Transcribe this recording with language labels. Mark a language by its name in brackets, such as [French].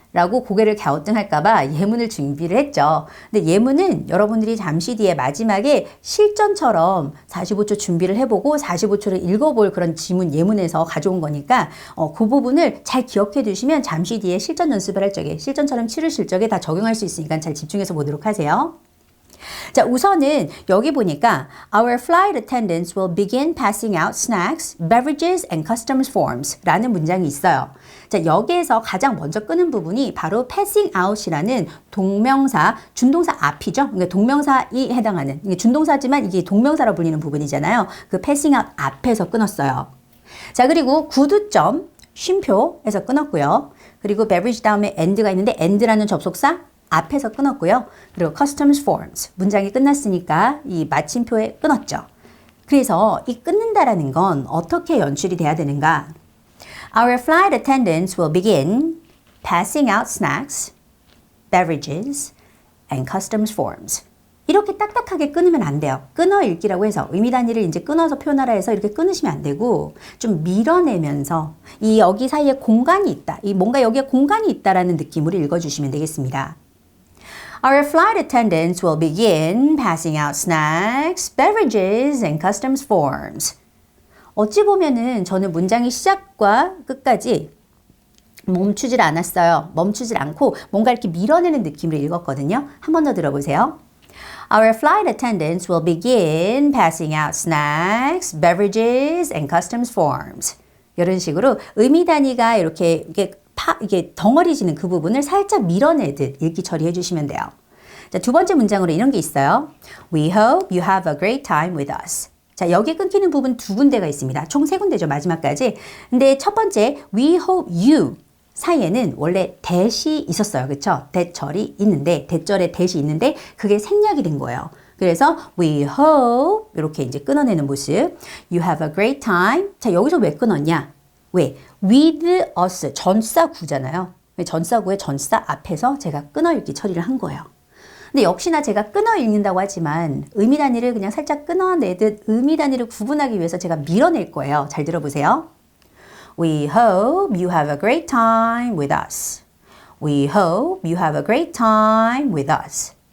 [Korean] 라고 고개를 갸우뚱할까봐 예문을 준비를 했죠. 근데 예문은 여러분들이 잠시 뒤에 마지막에 실전처럼 45초 준비를 해보고 45초를 읽어볼 그런 지문 예문에서 가져온 거니까 그 부분을 잘 기억해 두시면 잠시 뒤에 실전 연습을 할 적에 실전처럼 치르실 적에 다 적용할 수 있으니까 잘 집중해서 보도록 하세요. 자, 우선은 여기 보니까 [English] Our flight attendants will begin passing out snacks, beverages and customs forms [Korean] 라는 문장이 있어요. 자, 여기에서 가장 먼저 끄는 부분이 바로 [English] passing out [Korean] 이라는 동명사, 준동사 앞이죠. 그러니까 동명사에 해당하는, 이게 준동사지만 이게 동명사로 불리는 부분이잖아요. 그 [English] passing out [Korean] 앞에서 끊었어요. 자, 그리고 구두점, 쉼표에서 끊었고요. 그리고 beverage 다음에 and가 있는데 and라는 접속사 앞에서 끊었고요. 그리고 customs forms, 문장이 끝났으니까 이 마침표에 끊었죠. 그래서 이 끊는다라는 건 어떻게 연출이 돼야 되는가? [English] Our flight attendants will begin passing out snacks, beverages, and customs forms. [Korean] 이렇게 딱딱하게 끊으면 안 돼요. 끊어 읽기라고 해서 의미 단위를 이제 끊어서 표현하라 해서 이렇게 끊으시면 안 되고 좀 밀어내면서 이 여기 사이에 공간이 있다. 이 뭔가 여기에 공간이 있다라는 느낌으로 읽어주시면 되겠습니다. [English] Our flight attendants will begin passing out snacks, beverages, and customs forms. [Korean] 어찌 보면은 저는 문장의 시작과 끝까지 멈추질 않았어요. 멈추질 않고 뭔가 이렇게 밀어내는 느낌으로 읽었거든요. 한 번 더 들어보세요. [English] Our flight attendants will begin passing out snacks, beverages, and customs forms. [Korean] 이런 식으로 의미 단위가 이렇게 이게 덩어리지는 그 부분을 살짝 밀어내듯 읽기 처리해 주시면 돼요. 자, 두 번째 문장으로 이런 게 있어요. [English] We hope you have a great time with us. [Korean] 자, 여기 끊기는 부분 두 군데가 있습니다. 총 세 군데죠, 마지막까지. 근데 첫 번째, [English] we hope you [Korean] 사이에는 원래 that이 있었어요. 그쵸? 대절이 있는데, 대절에 that이 있는데, 그게 생략이 된 거예요. 그래서 [English] we hope [Korean] 이렇게 이제 끊어내는 모습. [English] You have a great time. [Korean] 자, 여기서 왜 끊었냐? 왜? [English] with us [Korean] 전사구잖아요. 전사구의 전사 앞에서 제가 끊어 읽기 처리를 한 거예요. 근데 역시나 제가 끊어 읽는다고 하지만 의미 단위를 그냥 살짝 끊어내듯 의미 단위를 구분하기 위해서 제가 밀어낼 거예요. 잘 들어보세요. [English] We hope you have a great time with us. We hope you have a great time with us.